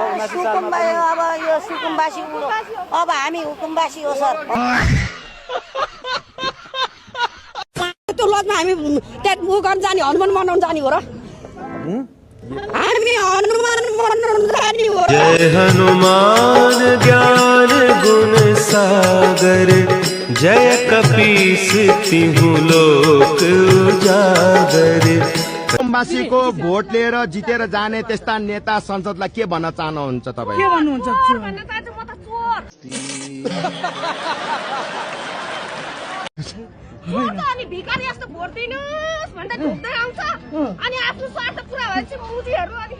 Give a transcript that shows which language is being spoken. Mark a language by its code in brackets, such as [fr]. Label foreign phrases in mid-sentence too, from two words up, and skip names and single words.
[ne] 79 सालमा अब यो सुकुम्बासी अब हामी हुकुमबासी हो सर। त्यो लजमा हामी त्यहाँ उ गर्न जाने हनुमान मनाउन जाने हो र? हामी हनुमान मनाउन जाने हो। [hi] जय हनुमान ज्ञान गुण सागर जय कपीस तिहु लोक उजागर। [ne] सुकुम्बासीको भोट लिएर जितेर जाने त्यस्ता नेता संसदलाई के भन्न चाहनुहुन्छ तपाईँ? के भन्नुहुन्छ? अनि भिखारी जस्तो भोट दिनुहोस् भन्दा ढुक्दै आउँछ अनि आफ्नो स्वार्थ पुरा भएपछि मुजीहरू